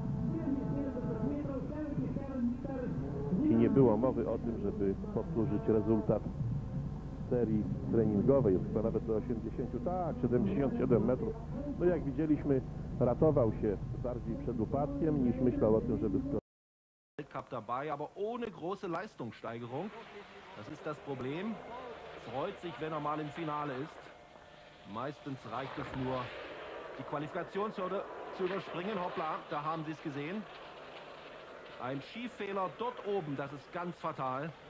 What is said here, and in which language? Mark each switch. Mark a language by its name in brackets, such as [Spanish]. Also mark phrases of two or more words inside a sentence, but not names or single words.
[Polish] I nie było mowy o tym, żeby powtórzyć rezultat serii treningowej. Jest chyba nawet do 80, tak, 77 metrów. No jak widzieliśmy, ratował się bardziej przed upadkiem, niż myślał o tym, żeby skoczyć. [German] Weltcup dabei, aber ohne große Leistungssteigerung. Das ist das Problem. Freut sich, wenn er mal im Finale ist. Meistens reicht es nur, die Qualifikationshürde zu überspringen. Hoppla, da haben Sie es gesehen. Ein Skifehler dort oben, das ist ganz fatal.